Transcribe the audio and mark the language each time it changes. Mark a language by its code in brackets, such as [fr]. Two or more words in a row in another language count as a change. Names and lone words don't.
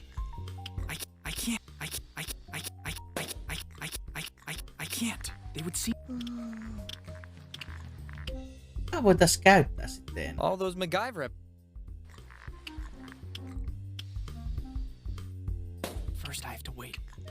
[en] I can't. They would see. [fi] Mä voin tässä käyttää sitten. [en] All those MacGyver. First I have to wait.